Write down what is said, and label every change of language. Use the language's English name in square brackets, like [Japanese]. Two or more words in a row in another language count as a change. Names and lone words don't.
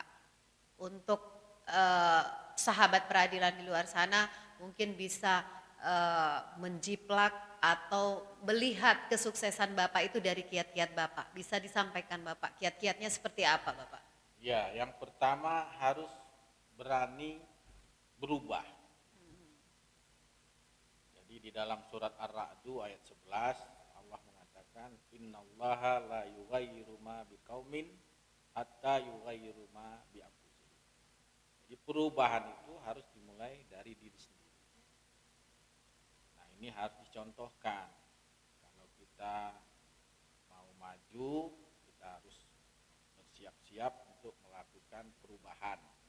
[Indonesian] Untuk sahabat peradilan di luar sana mungkin bisa menjiplak atau melihat kesuksesan Bapak itu dari kiat-kiat Bapak. Bisa disampaikan Bapak, kiat-kiatnya seperti apa Bapak? Ya, yang pertama harus berani berubah. Jadi di dalam surat Ar-Ra'du ayat 11 Allah mengatakan [Arabic] إن الله لا يغير ما بقوم حتى يغيروا ما بأنفسهم. [Indonesian] Jadi perubahan itu harus dimulai dari diri sendiri. Nah, ini harus dicontohkan. Kalau kita mau maju, kita harus bersiap-siap untuk melakukan perubahan.